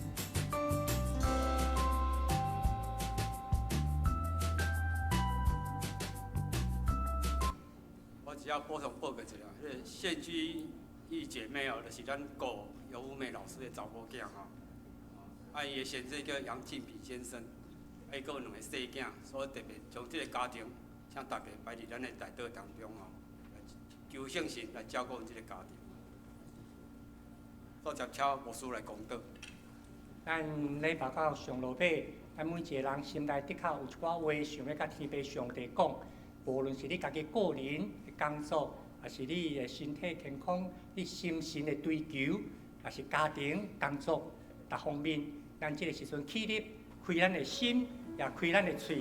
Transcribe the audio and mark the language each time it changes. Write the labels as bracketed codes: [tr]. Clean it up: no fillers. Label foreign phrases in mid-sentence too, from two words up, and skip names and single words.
[nan] 我只要补充报告一下，县区一姐妹哦，就是咱顾尤富美老师的查某囝吼。伊的先生叫杨进比先生，还有2个细囝，所以特别将这个家庭，请大家摆伫咱的代祷当中吼，求圣神来照顾这个家庭。再接请牧师来讲道。咱礼拜到上落尾，咱每一个人心内的确有一寡话想要甲天父上帝讲，无论是你家己个人的工作，还是你的身体健康、你心神的追求，还是家庭工作各方面，咱这个时阵起立，开咱的心，也开咱的嘴。